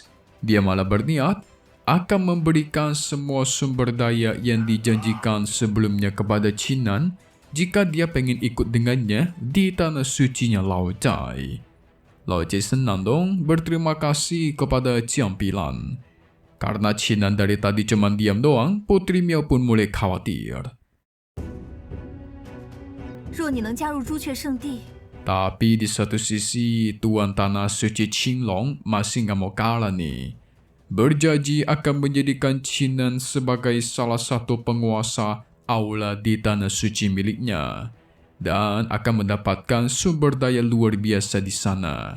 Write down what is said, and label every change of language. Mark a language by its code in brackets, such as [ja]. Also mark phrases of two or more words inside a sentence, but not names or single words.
[id] Dia malah berniat akan memberikan semua sumber daya yang dijanjikan sebelumnya kepada Cina jika dia pengen ikut dengannya di tanah sucinya Lao Cai. Lao Cai senang dong berterima kasih kepada Ciampilan. Karena Cina dari tadi cuma diam doang, Putri Miao pun mulai khawatir. [zh] 若你能加入朱雀圣地， [id] Tapi di satu sisi, Tuan Tanah Suci Qinglong masih nggak mau kalah nih. Berjanji akan menjadikan Cina sebagai salah satu penguasa aula di tanah suci miliknya. Dan akan mendapatkan sumber daya luar biasa di sana.